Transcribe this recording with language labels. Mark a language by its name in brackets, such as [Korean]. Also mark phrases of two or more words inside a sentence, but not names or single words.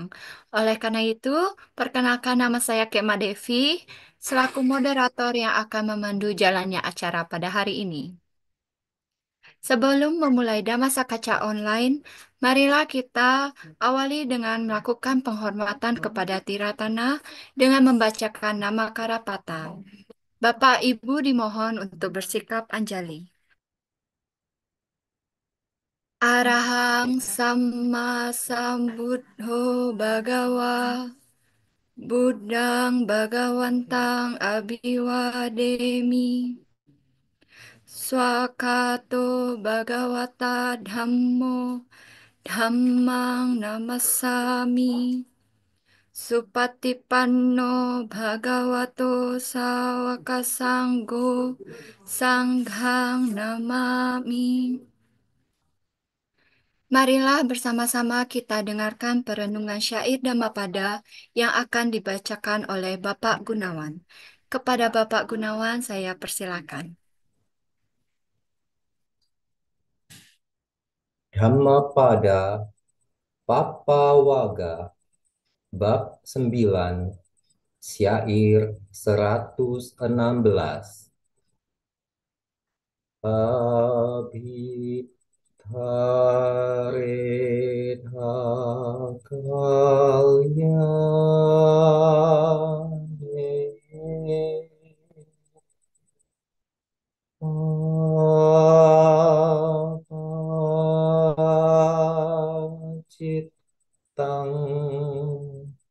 [Indonesian] Oleh karena itu, perkenalkan nama saya Kema Devi, selaku moderator yang akan memandu jalannya acara pada hari ini. Sebelum memulai Dhammasakaccha Online, marilah kita awali dengan melakukan penghormatan kepada Tiratana dengan membacakan nama Karapata. Bapak Ibu dimohon untuk bersikap anjali. [Pali] Arahang Samma Sambuddho Bhagawa Buddhang Bhagawantang Abhiwademi Swakato Bhagawata Dhammo Dhammang Namassami Supatipanno Bhagavato Sawaka Sangho Sanghang Namami. [Indonesian] Marilah bersama-sama kita dengarkan perenungan syair Dhammapada yang akan dibacakan oleh Bapak Gunawan. Kepada Bapak Gunawan, saya persilakan. Dhammapada Pappawaga Bab 9 Syair [Pali] 116 Abhitaretha kalyane Apacitang